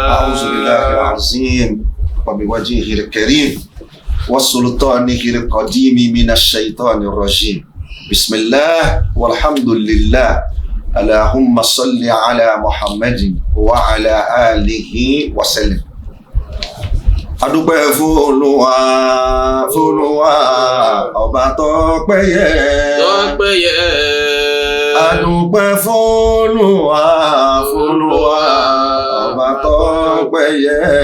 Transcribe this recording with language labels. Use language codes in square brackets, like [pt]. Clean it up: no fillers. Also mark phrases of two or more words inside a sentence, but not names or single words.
[ar] أعوذ بالله العظيم وبوجهه الكريم وسلطانه القديم من الشيطان الرجيم بسم الله والحمد لله اللهم صل على محمد وعلى آله وسلم [yo] adúpẹ́ fún Olúwa ọba tó péye [ar] adúpẹ́ fún Olúwa ọba tó péye